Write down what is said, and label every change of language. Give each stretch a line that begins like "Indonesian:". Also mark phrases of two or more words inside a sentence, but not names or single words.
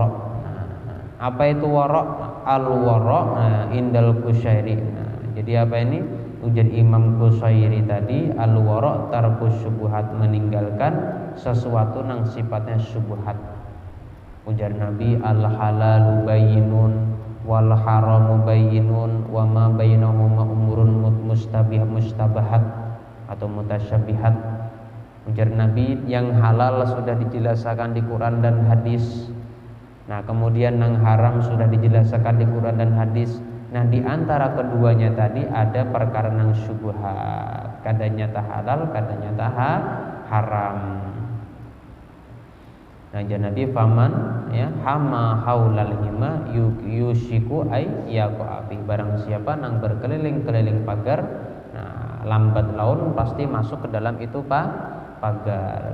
Banjar: Nah, apa itu wara?
Arabic: الورع عند القشيري.
Banjar: Nah, jadi apa ini? Ujar Imam Qusyairi tadi,
Arabic: الورع ترك الشبهات,
Banjar: meninggalkan sesuatu nang sifatnya syubhat. Ujar Nabi,
Arabic: الحلال بين والحرام بين وما بينهما أمور مشتبهات أو متشابهات.
Banjar: Ujar Nabi, yang halal sudah dijelaskan di Quran dan hadis. Nah kemudian yang haram sudah dijelaskan di Quran dan hadis. Nah di antara keduanya tadi ada perkara yang syubhat, kadanya tak halal, kadanya tak haram. Nah jar Nabi,
Arabic: فمن يحوم حول الحمى يوشك أن يقع فيه,
Banjar: barang siapa nang berkeliling-keliling pagar, nah lambat laun pasti masuk ke dalam itu pagar.